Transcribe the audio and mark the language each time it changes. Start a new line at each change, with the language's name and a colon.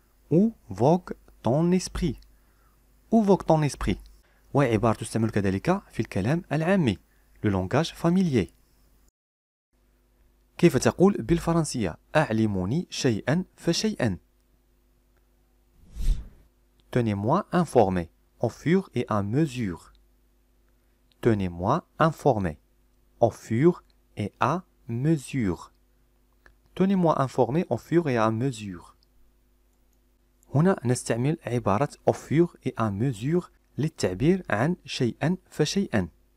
French: Où vogue ton esprit? Où vogue ton esprit?
Arabic: وهي عبارة تستعمل كذلك في الكلام العامي
French: le langage familier.
Arabic: كيف تقول بالفرنسية أعلموني شيئا فشيئا.
French: Tenez-moi informé au fur et à mesure. Tenez-moi informé au fur et à mesure. Tenez-moi informé au fur et à mesure.
Arabic: هنا نستعمل عبارة
French: au fur et à mesure
Arabic: للتعبير عن شيئا فشيئا.